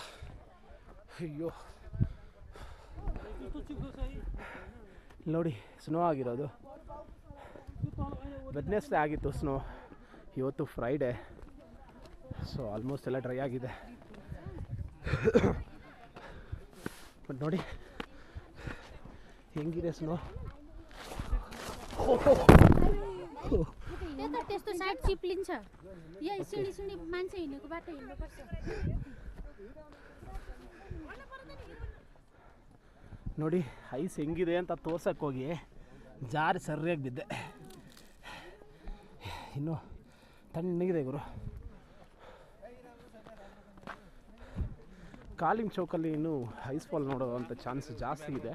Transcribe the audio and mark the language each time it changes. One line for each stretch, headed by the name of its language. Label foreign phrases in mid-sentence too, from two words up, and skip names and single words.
Kannada: ಅಯ್ಯೋ ನೋಡಿ, ಸ್ನೋ ಆಗಿರೋದು. ವೆಡ್ನೆಸ್ಡೇ ಆಗಿತ್ತು ಸ್ನೋ, ಇವತ್ತು ಫ್ರೈಡೇ.
English: so almost
Kannada: ಎಲ್ಲ ಡ್ರೈ ಆಗಿದೆ. ಬಟ್ ನೋಡಿ ಹೆಂಗಿದೆ ಸ್ನೋ.
Nepali: त्यस्तो साइड चिप्लिन्छ। यहाँ सिँढी मान्छे हिँडेको बाटो हिँड्नुपर्छ।
Kannada: ನೋಡಿ ಐಸ್ ಹೆಂಗಿದೆ ಅಂತ ತೋರ್ಸಕ್ಕೆ ಹೋಗಿ ಜಾರಿ ಸರಿಯಾಗಿ ಬಿದ್ದೆ. ಇನ್ನು ತಣ್ಣಗಿದೆ ಗುರು. ಕಾಲಿಂಗ್ ಚೌಕಲ್ಲಿ ಇನ್ನೂ
English: ice fall
Kannada: ನೋಡೋವಂಥ ಚಾನ್ಸ್ ಜಾಸ್ತಿ ಇದೆ.